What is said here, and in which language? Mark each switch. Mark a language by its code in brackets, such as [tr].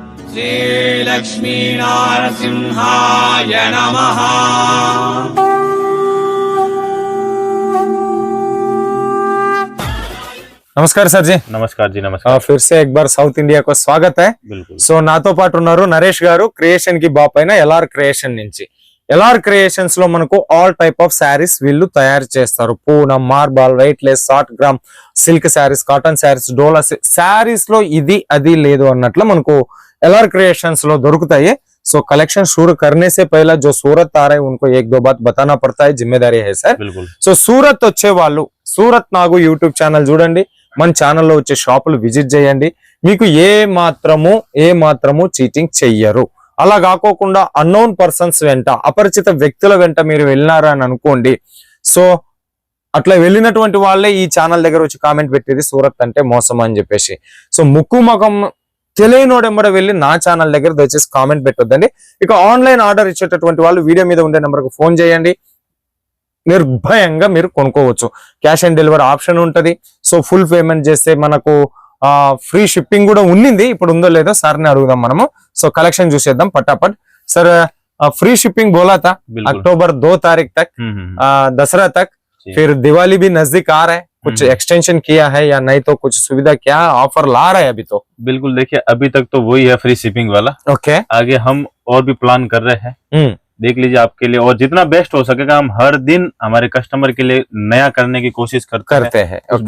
[sa] श्री लक्ष्मी नारसिंहाय नमः। [hi] नमस्कार सर जी। नमस्कार जी। नमस्कार। फिर से एक बार साउथ इंडिया को स्वागत है। बिल्कुल। [te] సో నాతో పాటు ఉన్నారు నరేష్ గారు, క్రియేషన్ కి బాప్ అయిన ఎల్ఆర్ క్రియేషన్ నుంచి. ఎల్ఆర్ క్రియేషన్స్ లో మనకు ఆల్ టైప్ ఆఫ్ శారీస్ వీళ్ళు తయారు చేస్తారు. Poonam, marble, weight less, short gram, silk saris, cotton saris, డోలా శారీస్ లో ఇది అది లేదు అన్నట్లు మనకు ఎల్ఆర్ క్రియేషన్స్ లో దొరుకుతాయి. [hi] సో కलेक्शन शुरू करने से पहले जो सूरत आ रहे हैं उनको एक दो बात बताना पड़ता है, जिम्मेदारी है सर। बिल्कुल। [te] సో సూరత్ వచ్చే వాళ్ళు సూరత్ నాగు యూట్యూబ్ ఛానల్ చూడండి, మన ఛానల్లో వచ్చే షాపులు విజిట్ చేయండి. మీకు ఏ మాత్రము చీటింగ్ చెయ్యరు. అలా కాకోకుండా అన్నోన్ పర్సన్స్ వెంట, అపరిచిత వ్యక్తుల వెంట మీరు వెళ్ళినారా అని అనుకోండి. సో అట్లా వెళ్ళినటువంటి వాళ్ళే ఈ ఛానల్ దగ్గర వచ్చి కామెంట్ పెట్టేది సూరత్ అంటే మోసం అని చెప్పేసి. సో ముక్కు ముఖం తెలియనోడెంబడ వెళ్ళి నా ఛానల్ దగ్గర దయచేసి కామెంట్ పెట్టొద్దండి. ఇక ఆన్లైన్ ఆర్డర్ ఇచ్చేటటువంటి వాళ్ళు వీడియో మీద ఉండే నెంబర్కు ఫోన్ చేయండి, నిర్భయంగా మీరు కొనుక్కోవచ్చు. క్యాష్ ఆన్ డెలివరీ ఆప్షన్ ఉంటది. సో ఫుల్ పేమెంట్ చేస్తే మనకు ఫ్రీ షిప్పింగ్ కూడా ఉన్నింది, ఇప్పుడు ఉందో లేదో సార్ని అడుగుదాం మనము. సో కలెక్షన్ చూసేద్దాం పటాపట్. [hi] सर फ्री शिपिंग बोला था अक्टूबर 2 तारीख तक, दसरा तक, फिर दिवाली भी नजदीक आ रहा है, कुछ एक्सटेंशन किया है या नहीं तो कुछ सुविधा क्या ऑफर ला रहा है अभी? तो बिल्कुल, देखिए अभी तक तो वही है फ्री शिपिंग वाला। ओके। आगे हम और भी प्लान कर रहे हैं, देख लीजिए आपके लिए, और जितना बेस्ट हो सकेगा हम हर दिन हमारे कस्टमर के लिए नया करने की कोशिश करते हैं।